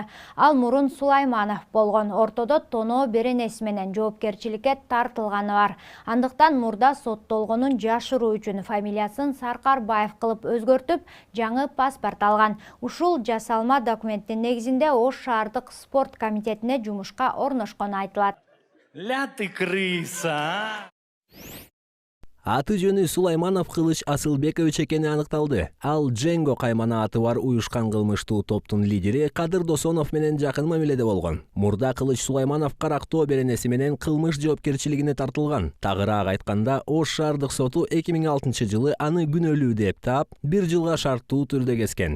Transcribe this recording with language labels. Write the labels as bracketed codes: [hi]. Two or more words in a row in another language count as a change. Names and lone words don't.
[ky] Ал мурун Сулайманов болгон. Ортодо тоноо беренеси менен жоопкерчиликке тартылганы бар. Андыктан мурда соттолгонун жашыруу үчүн фамилиясын Саркарбаев кылып өзгөртүп, жаңы паспорт алган. Ушул жасалма документтин негизинде Ош шаардык спорт комитетине жумушка орношкону айтылат. [ru] Ля ты крыса! [ky] Аты жөнү Сулайманов Кылыч Асылбекович экени аныкталды. Ал Дженго каймана аты бар уюшкан кылмыштуу топтун лидери Кадыр Досонов менен жакын мамиледе болгон. Мурда Кылыч Сулайманов карактоо беренеси менен кылмыш жоопкерчилигине тартылган. Тагыраак айтканда, Ош шаардык соту 2006-жылы аны күнөөлүү деп таап, 1 жылга шарттуу түрдө kesкен.